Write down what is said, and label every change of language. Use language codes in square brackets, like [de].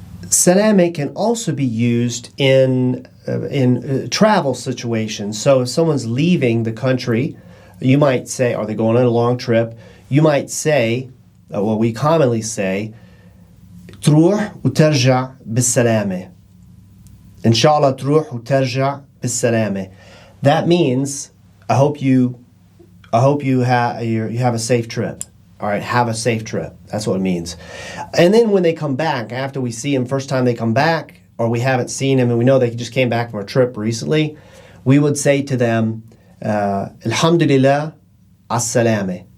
[en] Salame can also be used in travel situations. So if someone's leaving the country, you might say, are they going on a long trip? You might say, we commonly say, [ar] تروح وترجع بالسلامة. إن شاء الله تروح وترجع بالسلامة. [en] That means, I hope you have a safe trip. All right, have a safe trip. That's what it means. And then when they come back, after we see them, first time they come back, or we haven't seen them and we know they just came back from a trip recently, we would say to them, Alhamdulillah as-salame.